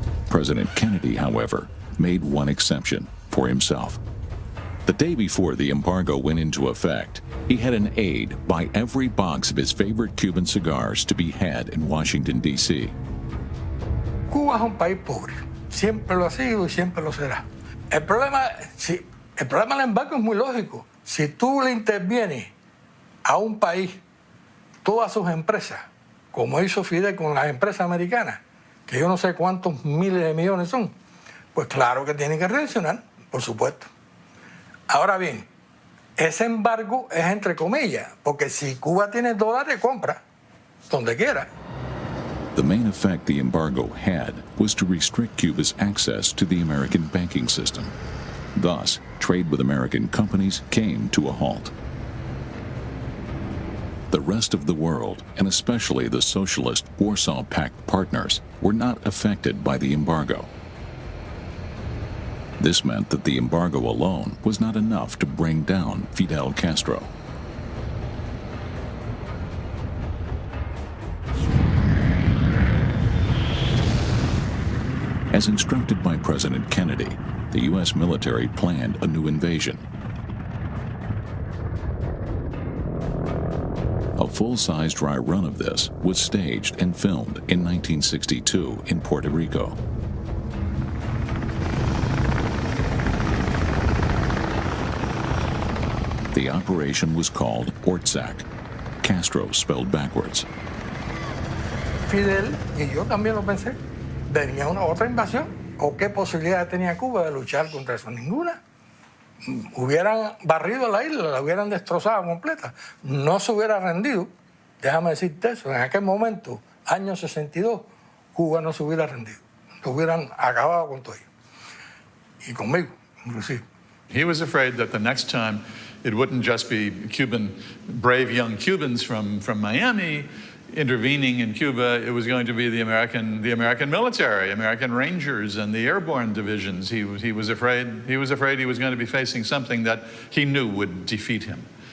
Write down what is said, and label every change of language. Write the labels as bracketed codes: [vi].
[en] President Kennedy, however, made one exception for himself. The day before the embargo went into effect, he had an aide buy every box of his favorite Cuban cigars to be had in Washington, D.C. [es] Cuba es un país pobre. Siempre lo ha sido y siempre lo será. El problema del embargo es muy lógico. Si tú le intervienes a un país todas sus empresas, como hizo Fidel con las empresas americanas, que yo no sé cuántos miles de millones son, pues claro que tienen que reaccionar, por supuesto. Ahora bien, ese embargo es entre comillas, porque si Cuba tiene dólares, compra donde quiera. [en] The main effect the embargo had was to restrict Cuba's access to the American banking system. Thus, trade with American companies came to a halt. The rest of the world, and especially the socialist Warsaw Pact partners, were not affected by the embargo. This meant that the embargo alone was not enough to bring down Fidel Castro. As instructed by President Kennedy, the U.S. military planned a new invasion. A full-size dry run of this was staged and filmed in 1962 in Puerto Rico. The operation was called Ortsac, Castro spelled backwards. [es] Fidel, y yo también lo pensé, venía una otra invasión, o qué posibilidad tenía Cuba de luchar contra eso. Ninguna. Hubieran barrido la isla, la hubieran destrozado completa. No se hubiera rendido. Déjame decirte eso, en aquel momento, año 62, Cuba no se hubiera rendido. Lo hubieran acabado con todo ello. Y conmigo, inclusive. [en] He was afraid that the next time it wouldn't just be brave young Cubans from Miami intervening in Cuba. It was going to be the American military, American Rangers, and the airborne divisions. He was afraid he was going to be facing something that he knew would defeat him.